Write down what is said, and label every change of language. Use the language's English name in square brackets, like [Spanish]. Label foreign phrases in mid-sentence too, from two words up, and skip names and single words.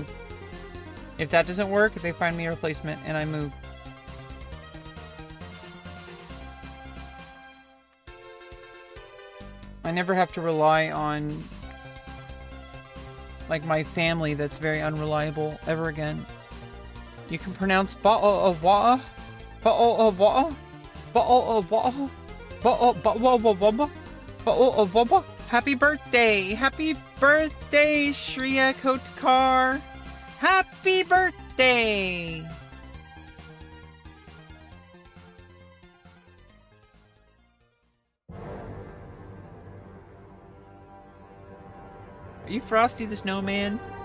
[English] If that doesn't work, they find me a replacement, and I move. I never have to rely on, like, my family that's very unreliable ever again. You can pronounce ba'o-a-wa'a, ba'o-a-wa'a, ba'o-a-wa'a, ba'o-a-wa'a, ba'o-a-wa'a. Happy birthday! Happy birthday, Shreya Kotkar! Happy birthday! Are you Frosty the Snowman?